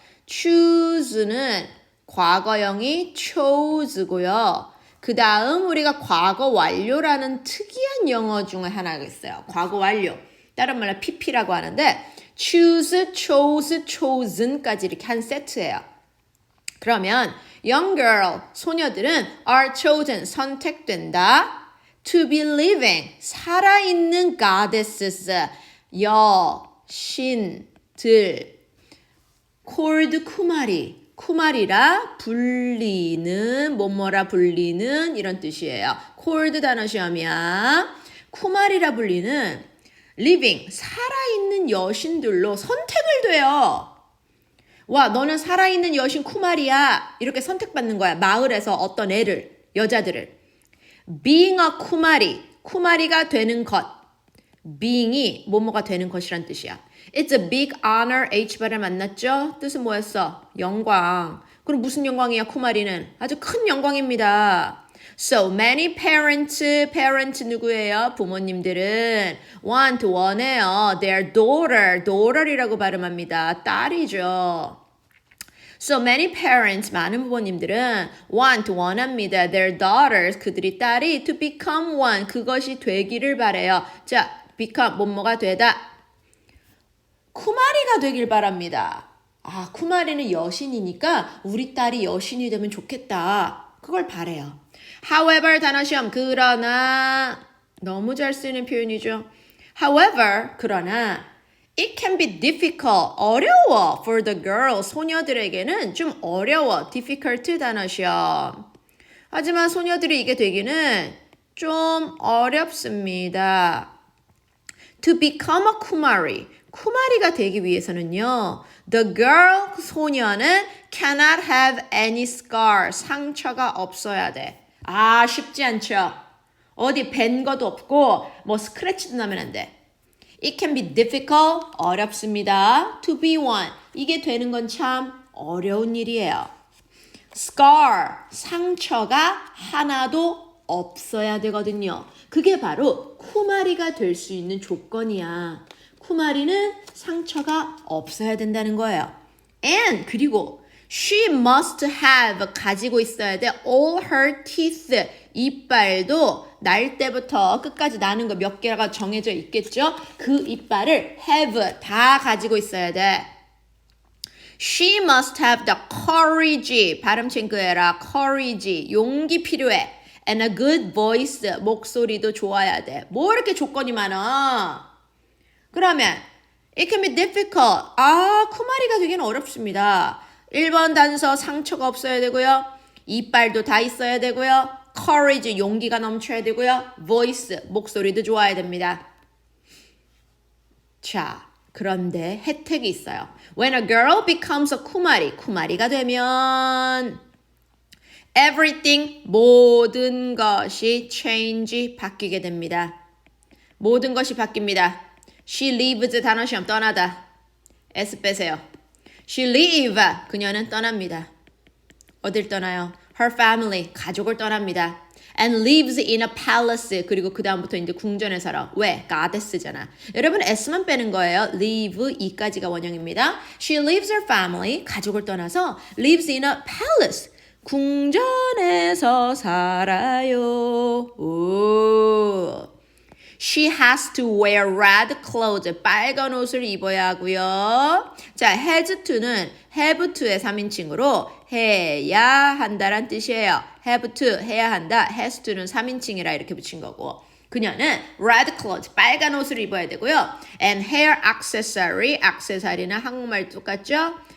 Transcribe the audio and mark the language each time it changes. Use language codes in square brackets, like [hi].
[ko] choose는 과거형이 chose고요. 그 다음 우리가 과거 완료라는 특이한 영어 중에 하나가 있어요. 과거 완료. 다른 말로 pp라고 하는데 choose, chose, chosen까지 이렇게 한 세트예요. 그러면 [en] young girl, [ko] 소녀들은 [en] are chosen, [ko] 선택된다. [en] to be living, [ko] 살아있는 goddesses, 여신들. called 쿠마리라 불리는, 뭐뭐라 불리는 이런 뜻이에요. called 단어 시험이야. 쿠마리라 불리는 living, 살아있는 여신들로 선택을 돼요. 와, 너는 살아있는 여신 쿠마리야. 이렇게 선택받는 거야. 마을에서 어떤 애를, 여자들을. being a 쿠마리가 되는 것. being이 뭐뭐가 되는 것이란 뜻이야. [en] It's a big honor, [ko] H 발음 만났죠? 뜻은 뭐였어? 영광. 그럼 무슨 영광이야, 쿠마리는? 아주 큰 영광입니다. [en] So many parents [ko] 누구예요? 부모님들은 원해요. [en] Their daughter [ko] 이라고 발음합니다. 딸이죠. [en] So many parents, [ko] 많은 부모님들은 원합니다. [en] Their daughters, [ko] 그들이 딸이 [en] to become one, [ko] 그것이 되기를 바래요. 자, become, 뭐뭐가 되다. 쿠마리가 되길 바랍니다. 아, 쿠마리는 여신이니까 우리 딸이 여신이 되면 좋겠다. 그걸 바래요. However, 단어 시험, 그러나, 너무 잘 쓰는 표현이죠. [en] However, [ko] 그러나, [en] it can be difficult, [ko] 어려워 [en] for the girl, [ko] 소녀들에게는 좀 어려워, [en] difficult [ko] 단어 시험. 하지만 소녀들이 이게 되기는 좀 어렵습니다. [en] To become a [ko] 쿠마리가 되기 위해서는요, [en] the girl, [ko] 소녀는 [en] cannot have any scar, [ko] 상처가 없어야 돼. 아, 쉽지 않죠. 어디 벤 것도 없고 뭐 스크래치도 나면 안 돼. [en] It can be difficult, [ko] 어렵습니다. [en] To be one, [ko] 이게 되는 건 참 어려운 일이에요. scar, 상처가 하나도 없어야 되거든요. 그게 바로 쿠마리가 될 수 있는 조건이야. 쿠마리는 상처가 없어야 된다는 거예요. [en] And, [ko] 그리고 [en] she must have, [ko] 가지고 있어야 돼. [en] all her teeth, [ko] 이빨도 날 때부터 끝까지 나는 거 몇 개가 정해져 있겠죠? 그 이빨을 have, 다 가지고 있어야 돼. [en] She must have the courage, [ko] 발음 챙겨해라. courage, 용기 필요해. [en] And a good voice, [ko] 목소리도 좋아야 돼. 뭐 이렇게 조건이 많아? 그러면 [en] It can be difficult. [ko] 아, 쿠마리가 되기는 어렵습니다. 1번 단서 상처가 없어야 되고요. 이빨도 다 있어야 되고요. courage, 용기가 넘쳐야 되고요. voice, 목소리도 좋아야 됩니다. 자, 그런데 혜택이 있어요. [en] When a girl becomes a kumari, [ko] 쿠마리가 되면 [en] everything, [ko] 모든 것이 [en] change, [ko] 바뀌게 됩니다. 모든 것이 바뀝니다. She leaves, 단어 시험 떠나다. S 빼세요. [en] She leave, [ko] 그녀는 떠납니다. 어딜 떠나요? [en] Her family, [ko] 가족을 떠납니다. [en] And lives in a palace. [ko] 그리고 그 다음부터 이제 궁전에 살아. 왜? goddess잖아. 여러분 S만 빼는 거예요. live, 이까지가 원형입니다. [en] She leaves her family, [ko] 가족을 떠나서 [en] lives in a palace. [ko] 궁전에서 살아요. 오. [en] She has to wear red clothes. [ko] 빨간 옷을 입어야 하고요. 자, has to는 have to의 3인칭으로 해야 한다란 뜻이에요. have to, 해야 한다. has to는 3인칭이라 이렇게 붙인 거고. 그녀는 red clothes, 빨간 옷을 입어야 되고요. [en] And hair accessory, [ko] 액세서리는 한국말 똑같죠?